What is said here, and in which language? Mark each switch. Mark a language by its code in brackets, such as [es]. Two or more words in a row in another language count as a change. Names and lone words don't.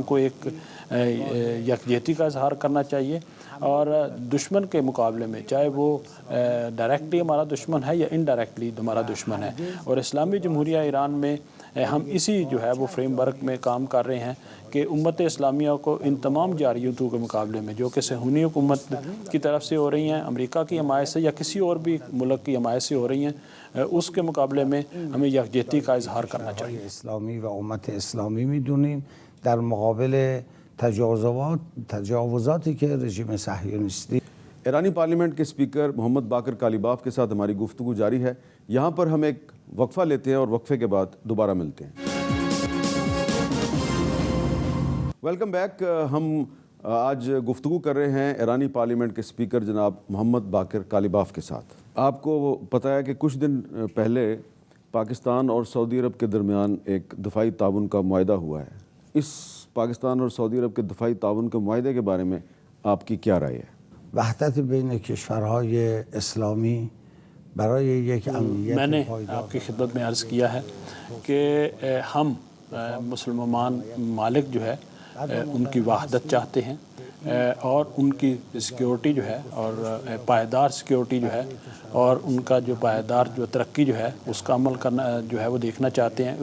[ur] کو ایک یکجہتی کا اظہار کرنا چاہیے، اور دشمن کے مقابلے میں چاہے وہ ڈائریکٹلی ہمارا دشمن ہے یا انڈائریکٹلی ہمارا دشمن ہے، اور اسلامی جمہوریہ ایران میں ہم اسی جو ہے وہ فریم ورک میں کام کر رہے ہیں کہ امت اسلامیہ کو ان تمام جارحیتوں کے مقابلے میں جو کہ صہیونی حکومت کی طرف سے ہو رہی ہیں، امریکہ کی حمایت سے یا کسی اور بھی ملک کی حمایت سے ہو رہی ہیں، اس کے مقابلے میں ہمیں یکجہتی کا اظہار کرنا چاہیے۔ [fa] اسلامی و امت اسلامی میدونیم در مقابل تجاوزاتی که رژیم صهیونیستی۔ [ur] ایرانی پارلیمنٹ کے اسپیکر محمد باقر کالیباف کے ساتھ ہماری گفتگو جاری ہے۔ یہاں پر ہم ایک وقفہ لیتے ہیں اور وقفے کے بعد دوبارہ ملتے ہیں۔ [en] Welcome back. [ur] ہم آج گفتگو کر رہے ہیں ایرانی پارلیمنٹ کے اسپیکر جناب محمد باقر کالیباف کے ساتھ۔ آپ کو پتہ ہے کہ کچھ دن پہلے پاکستان اور سعودی عرب کے درمیان ایک دفاعی تعاون کا معاہدہ ہوا ہے۔ اس پاکستان اور سعودی عرب کے دفاعی تعاون کے معاہدے کے بارے میں آپ کی کیا رائے ہے؟ [fa] وحدت بین کشورهای اسلامی برای یک امنیت [ur] میں نے [fa] پایدار [ur] آپ کی خدمت میں عرض کیا ہے کہ ہم مسلمان ممالک جو ہے ان کی وحدت چاہتے ہیں، اور ان کی سیکیورٹی جو ہے اور پائیدار سیکیورٹی جو ہے اور ان کا جو پائیدار جو ترقی جو ہے اس کا عمل کرنا جو ہے وہ دیکھنا چاہتے ہیں۔